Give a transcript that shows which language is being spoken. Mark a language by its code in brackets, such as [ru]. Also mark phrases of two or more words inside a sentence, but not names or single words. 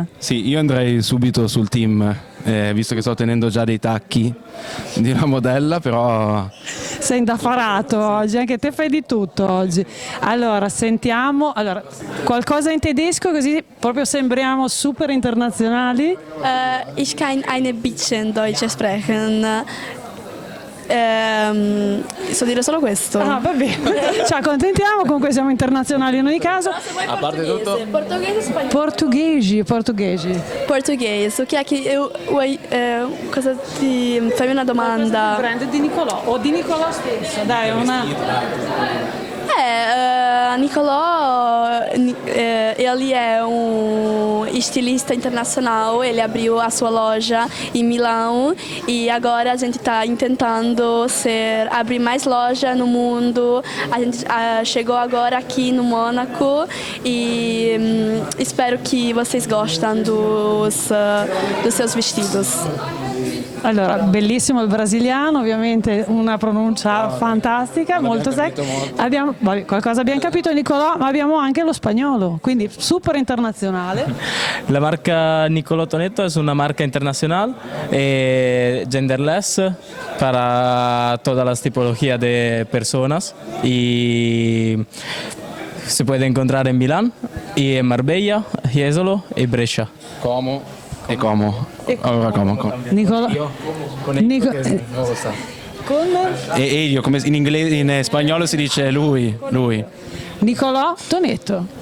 [it] Sì, io andrei subito sul team, visto che sto tenendo già dei tacchi di una modella, però... Sei indaffarato oggi, anche te fai di tutto oggi. Allora, sentiamo qualcosa in tedesco così proprio sembriamo super internazionali. [de] Ich kann ein bisschen Deutsch sprechen. [it] So dire solo questo. Ah, va bene. Ci accontentiamo, comunque siamo internazionali in ogni caso. A parte tutto... Portoghese, spagnolo. Portoghese. Portoghese, ok, cosa ti fai una domanda? Il brand di Nicolò o di Nicolò stesso, dai, una... Nicolò, [pt] ele é estilista internacional, ele abriu a sua loja em Milão e agora a gente está tentando abrir mais loja no mundo. A gente chegou agora aqui no Mônaco e espero que vocês gostem dos seus vestidos. [it] Allora, bellissimo il brasiliano, ovviamente una pronuncia fantastica, molto sexy. Qualcosa abbiamo capito, Nicolò, ma abbiamo anche lo spagnolo, quindi super internazionale. [es] La marca Nicolò Tonetto es una marca internacional, genderless, para todas las tipologías de personas y se puede encontrar en Milán y en Marbella, Jesolo y Brescia. [it] Como e Como. Allora, Como. Nicolò. E io, come in inglese, in spagnolo si dice lui. Nicolò Tonetto.